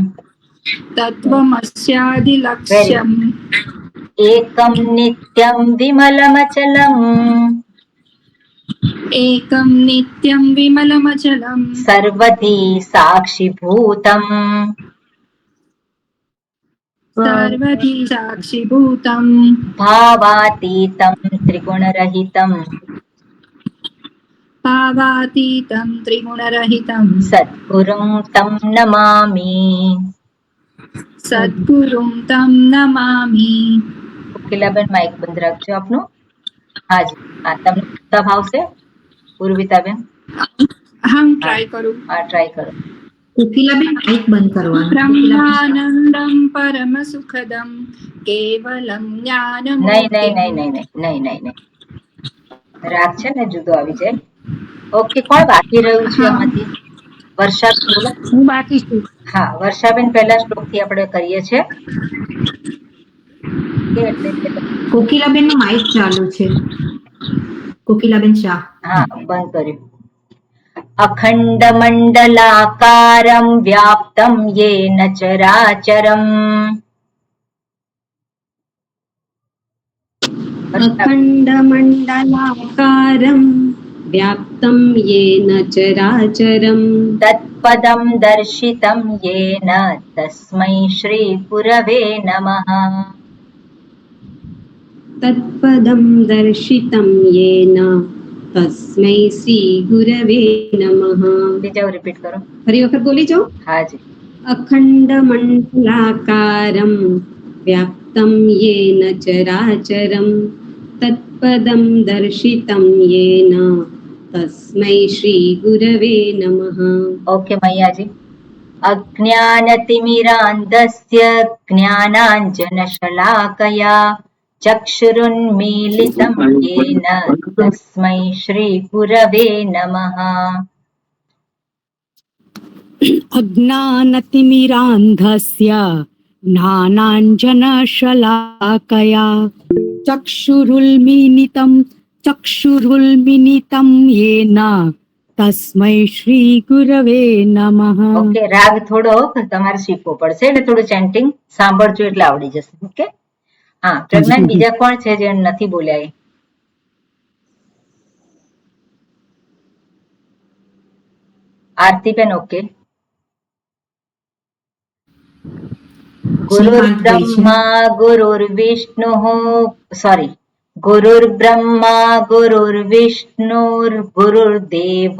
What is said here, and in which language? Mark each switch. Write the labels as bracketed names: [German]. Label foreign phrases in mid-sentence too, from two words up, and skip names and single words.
[Sanskrit] तत्त्वमस्यादिलक्ष्यम्. एकम् नित्यम् विमलमचलम्. एकम् नित्यम् विमलमचलम्. सर्वधि साक्षीभूतम्. सर्वधि साक्षिभूतं भावातीतं त्रिगुणरहितं भावातीतं त्रिगुणरहितं सद्गुरुं तं नमामि. सद्गुरुं तं नमामि. [Gujarati] કોકિલાબેન માઇક બંધ રાખજો આપનું. હાજી, હા, તમને ઉત્સાહ આવશે પૂર્વિતાબેન? [Hindi] अहं ट्राई करूं. [Gujarati] હા, ટ્રાય કરો. કોકિલાબેન માઇક બંધ કરવાનું. [Sanskrit] ब्रह्मानन्दं परमसुखदं केवलं [Gujarati] નહીં [Sanskrit] ज्ञानमूर्तिं [Gujarati] નહીં નહીં નહીં નહીં નહીં નહીં નહીં, રાગ છે ને જુદો આવી જાય. ઓકે, કોણ બાકી રહ્યું છે આમાંથી? વર્ષા, બોલો. હું બાકી છું. હા, વર્ષાબેન પહેલા શ્લોક થી આપણે કરીએ છીએ. કોકિલાબેન નું માઇક ચાલુ છે. કોકિલાબેન શાહ. હા, બંધ કર્યું. [Sanskrit] अखण्ड मण्डलाकारम् व्याप्तम् येन चराचरम्. अखण्डमण्डलाकारं व्याप्तं येन चराचरं तत्पदम् दर्शितम् येन तस्मै श्री गुरवे नमः. तत्पदं दर्शितं येन तस्मै श्रीगुरवे नमः. [Gujarati] બીજા રિપીટ કરો. ફરી વખત બોલી જાઓ. હાજી. [Sanskrit] अखण्डमण्डलाकारं व्याप्तं येन चराचरं तत्पदं दर्शितं येन तस्मै श्रीगुरवे नमः. ઓકે મૈયાજી. अज्ञानतिमिरान्धस्य ज्ञानाञ्जनशलाकया चक्षुरुन्मीलितं येन तस्मै श्री गुरवे नमः. अज्ञानतिमिरान्धस्य ज्ञानाञ्जनशलाकया चक्षुरुन्मिलितं येन तस्मै श्रीगुरवे नमः. [Gujarati] ઓકે, રાગ થોડો તમારે શીખવો પડશે એટલે થોડું ચેન્ટિંગ સાંભળજો એટલે આવડી જશે. ઓકે, હા. પ્રજ્ઞાન, બીજા કોણ છે જે નથી બોલ્યા? આરતીબેન. ઓકે. [Sanskrit] गुरुर्ब्रह्मा गुरुर्विष्णुः, સોરી, गुरुर्ब्रह्मा गुरुर्विष्णुर् गुरुर्देवो.